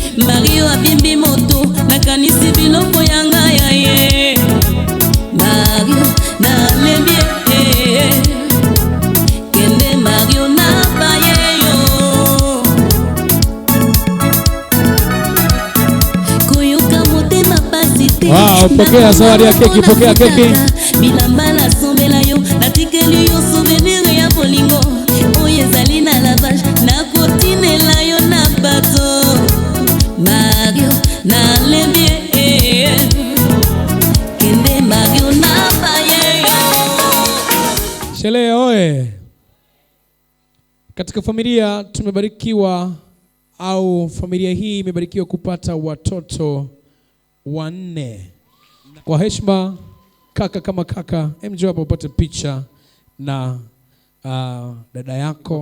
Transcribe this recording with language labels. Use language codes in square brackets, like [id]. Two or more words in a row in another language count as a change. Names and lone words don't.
[ln] Mario abimbi moto, nakanisi biloko ya ngai ya ye. Mario, nalembi ye. Kende Mario, nabaye yo. Koyoka motema pasi te. [sw] Wow, pokea zawadi ya keki, pokea keki. [ln] Bilamba na sombela yo, natikeli yo souvenir ya bolingo. Oyo ezali na lavage, nakotinela yo na bato. Mario, nalembi, eh, eh. Kende Mario, na baye yo. [sw] Sherehe oye. Katika familia tumebarikiwa, au familia hii imebarikiwa kupata watoto wanne. Kwa heshima, kaka kama kaka, em, njoo hapa upate picha na, ah, dada yako.